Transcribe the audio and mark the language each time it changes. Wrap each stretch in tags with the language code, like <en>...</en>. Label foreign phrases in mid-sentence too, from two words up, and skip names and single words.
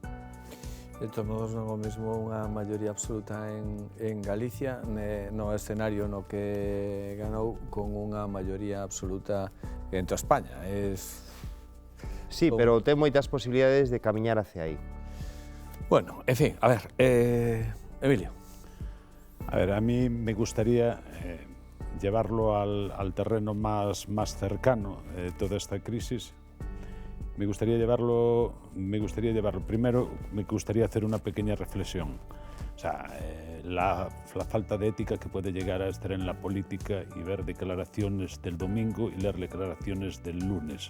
<gl>De todos modos, non é o mesmo unha maioría absoluta en Galicia no escenario no que ganou con unha maioría absoluta en toda España. Sí, pero ten moitas posibilidades de camiñar hacia aí.</gl> <es>Bueno, en fin, a ver, Emilio. A ver, a mí me gustaría llevarlo al terreno más cercano de toda esta crisis. Me gustaría llevarlo, primero me gustaría hacer una pequeña reflexión. O sea, la falta de ética que puede llegar a estar en la política y ver declaraciones del domingo y leer declaraciones del lunes.</es>